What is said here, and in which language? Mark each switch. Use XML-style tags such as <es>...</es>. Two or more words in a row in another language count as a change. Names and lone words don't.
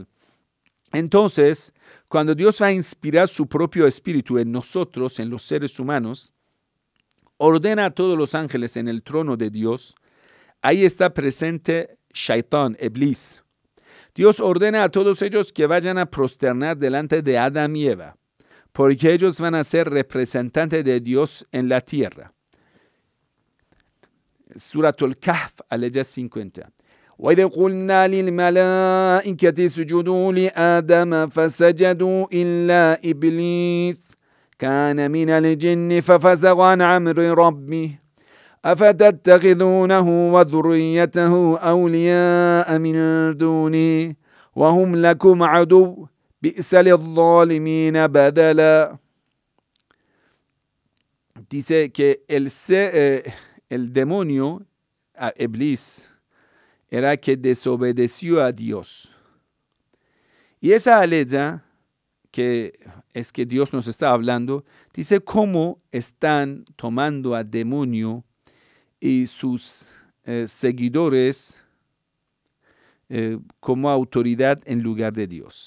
<es>Entonces, cuando Dios va a inspirar su propio espíritu en nosotros, en los seres humanos, ordena a todos los ángeles en el trono de Dios. Ahí está presente Shaitán, Iblis. Dios ordena a todos ellos que vayan a prosternar delante de Adán y Eva, porque ellos van a ser representantes de Dios en la tierra. Surat al-Kahf, aleya 50.</es> <ar>وَإِذْ قُلْنَا لِلْمَلَائِكَةِ اسْجُدُوا لِآدَمَ فَسَجَدُوا إِلَّا إِبْلِيسَ كَانَ مِنَ الْجِنِّ فَفَسَقَ عَنْ أَمْرِ رَبِّهِ أَفَتَتَّخِذُونَهُ وَذُرِّيَّتَهُ أَوْلِيَاءَ مِنْ دُونِهِ وَهُمْ لَكُمْ عَدُوٌّ بِئْسَ لِلظَّالِمِينَ بَدَلًا.</ar> <es>Dice que el demonio, Iblis, era que desobedeció a Dios. Y esa aleya, que es que Dios nos está hablando, dice cómo están tomando al demonio y sus seguidores como autoridad en lugar de Dios.</es>